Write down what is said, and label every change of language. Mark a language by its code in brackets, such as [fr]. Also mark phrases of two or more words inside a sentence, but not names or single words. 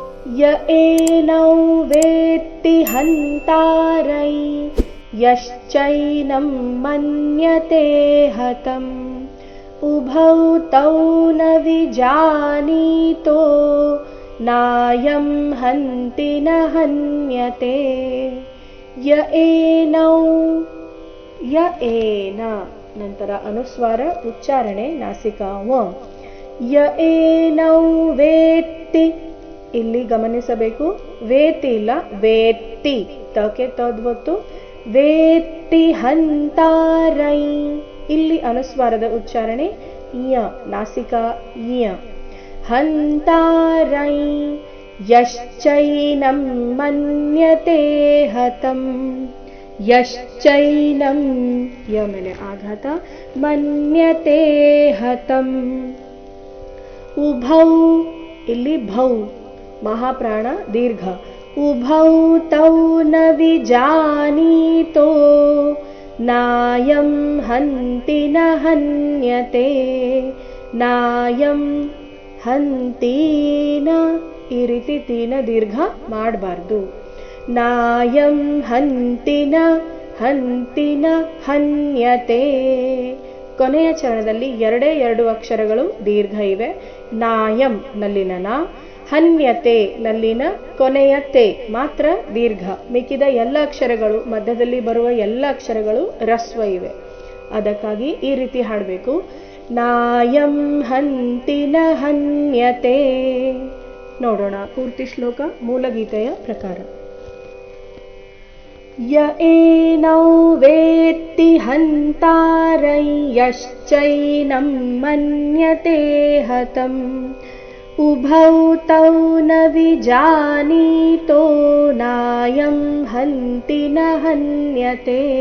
[sa] य एनौ वेत्ति हन्तारै यश्चैनं मन्यते हतम् उभौ तौ न विजानीतो नायं हन्ति न हन्यते य एनौ य एन [kn] ನಂತರ ಅನುಸ್ವಾರ ಉಚ್ಚಾರಣೆ ನಾಸಿಕಾ ವ ಯ [sa] ಏನೌ ವೇತ್ತಿ [kn] ಇಲ್ಲಿ ಗಮನಿಸಬೇಕು ವೇತಿ ಇಲ್ಲ ವೇತ್ತಿ ತಕೆ ತದ್ವತ್ತು [sa] ವೇತ್ತಿ ಹಂತಾರೈ [kn] ಇಲ್ಲಿ ಅನುಸ್ವಾರದ ಉಚ್ಚಾರಣೆ ಯ ನಾಸಿಕಾ ಯ [sa] ಹಂತಾರೈ ಯಶ್ಚೈನಂ ಮನ್ಯತೆ ಹತಂ ಯಶ್ಚೈನಂ [kn] ಯ ಮೇಲೆ ಆಘಾತ [sa] ಮನ್ಯತೆ ಹತಂ ಉಭೌ [kn] ಇಲ್ಲಿ ಭೌ ಮಹಾಪ್ರಾಣ ದೀರ್ಘ [sa] ಉಭೌ ತೌ ನ ವಿಜಾನೀತೋ ನಾಯಂ ಹಂತಿ ನ ಹನ್ಯತೆ ನಾಯಂ [kn] ಹಂತೀನ ಈ ರೀತಿ ತೀನ ದೀರ್ಘ ಮಾಡಬಾರ್ದು [sa] ನಾಯಂ ಹಂತಿನ ಹಂತಿನ ಹನ್ಯತೆ [kn] ಕೊನೆಯ ಚರಣದಲ್ಲಿ ಎರಡು ಅಕ್ಷರಗಳು ದೀರ್ಘ ಇವೆ ನಾಯಂ ನಲ್ಲಿನ ನ ಹನ್ಯತೆ ನಲ್ಲಿನ ಕೊನೆಯ ತೆ ಮಾತ್ರ ದೀರ್ಘ ಮಿಕ್ಕಿದ ಎಲ್ಲ ಅಕ್ಷರಗಳು ಮಧ್ಯದಲ್ಲಿ ಬರುವ ಎಲ್ಲ ಅಕ್ಷರಗಳು ರಸ್ವ ಇವೆ ಅದಕ್ಕಾಗಿ ಈ ರೀತಿ ಹಾಡಬೇಕು [sa] ನಾಯಂ ಹಂತಿನ ಹನ್ಯತೆ [kn] ನೋಡೋಣ ಪೂರ್ತಿ ಶ್ಲೋಕ ಮೂಲಗೀತೆಯ ಪ್ರಕಾರ [sa] ಯ ಏನೌ ವೇತ್ತಿ ಹಂತಾರೈ ಯಶ್ಚೈನಂ ಮನ್ಯತೆ ಹತಂ ಉಭೌ ತೌ ನ ವಿಜಾನೀತೋ ನಾಯಂ ಹಂತಿ ನ ಹನ್ಯತೆ